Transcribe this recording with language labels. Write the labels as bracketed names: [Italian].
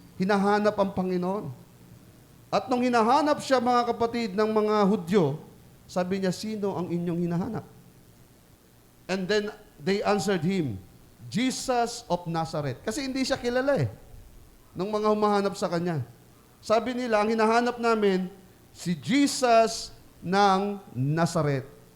[Filipino] Hinahanap ang Panginoon. At nung hinahanap siya, mga kapatid, ng mga Hudyo, sabi niya, "Sino ang inyong hinahanap?" [English] And then they answered him, "Jesus of Nazareth." [Filipino] Kasi hindi siya kilala eh, nung mga humahanap sa kanya. Sabi nila, ang hinahanap namin, si Jesus ng Nazareth.